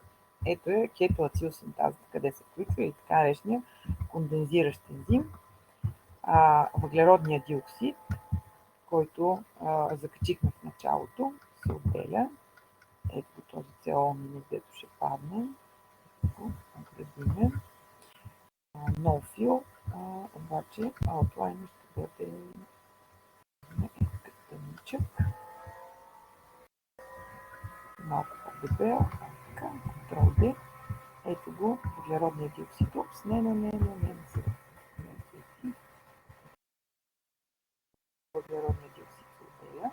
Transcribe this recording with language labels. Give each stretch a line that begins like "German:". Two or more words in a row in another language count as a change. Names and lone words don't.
Bulgarian: Ето е кетоацилсинтазата, къде се включва и така наречения кондензиращ ензим, въглеродния диоксид, който закачихме в началото, се отделя. Ето този CO-, дето ще падне. Го оградиме. No-fill, обаче outline ще бъде тъничък. Малко по-дебел. Така, Ctrl-D. Ето го, въглеродния диоксид. Опс, не сега. Въглеродния диоксид се отделя.